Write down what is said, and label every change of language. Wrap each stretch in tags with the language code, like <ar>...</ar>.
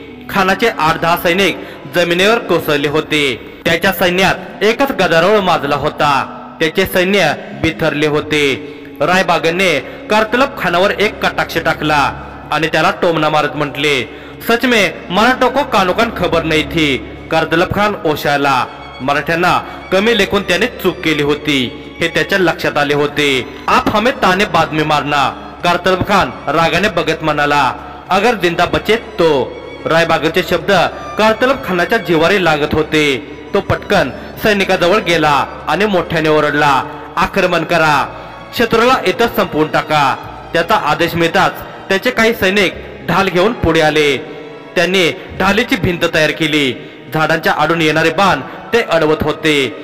<mr>खानाचे 8-10 सैनिक जमिनीवर कोसळले होते। त्याच्या सैन्यात एकच गदारोळ माजला होता, त्याचे सैन्य बिथरले होते। रायबागनने कारतलब खानावर एक कटाक्ष टाकला आणि त्याला टोमणा मारत म्हटले,</mr> <hi>सच में मराठों को कानोकान खबर नहीं थी।</hi> <mr>कारतलब खान ओशाळला। मराठ्यांना कमी लेखून त्याने चूक केली होती हे त्याच्या लक्षात आले होते।</mr> <hi>आप हमें ताने बाद में मारना, कारतलब खान</hi> <mr>रागाने बघत म्हणाला,</mr> <hi>अगर जिंदा बचे तो।</hi> <mr>रायबागचे शब्द कारतलब खानाच्या जिवारी लागत होते। तो पटकन सैनिकाजवळ गेला आणि मोठ्याने ओरडला, आक्रमण करा, शत्रूला इथंच संपवून टाका। त्याचा आदेश मिळताच त्याचे काही सैनिक ढाल घेऊन पुढे आले। त्यांनी ढालीची भिंत तयार केली। झाडांच्या आडून येणारे बाण ते अडवत होते।</mr>